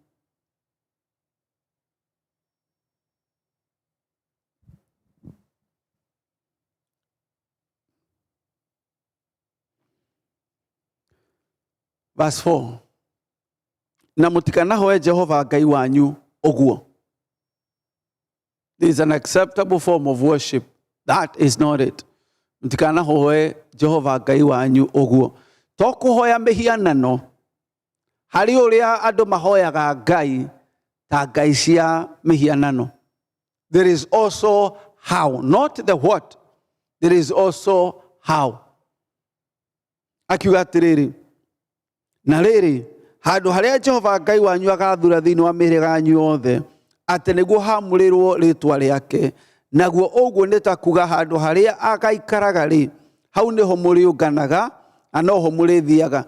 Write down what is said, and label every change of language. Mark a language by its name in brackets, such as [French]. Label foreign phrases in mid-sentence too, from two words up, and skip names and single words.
[English] Verse 4. [Kikuyu] Na mũtikanahoe Jehova Ngai wanyu ũguo. [English] There's an acceptable form of worship. That is not it. [Kikuyu] Mtikana hoe Jehova Ngai wanyu oguo. Tokuhoya mehianano. Hari uria andu mahoyaga Ngai ta ngai cia mehianano. [English] There is also how, not the what. There is also how. [Kikuyu] Akiuga atiriri, na riri, handu haria Jehova Ngai wanyu agathura thiini wa mĩhĩrĩga yanyu yothe, atĩ nĩguo hamũrĩrwo rĩĩtwa rĩake, naguo ũguo nĩ ta kuga handũ haria agaikaraga rĩ, hau nĩho mũrĩũnganaga, na noho mũrĩthiaga.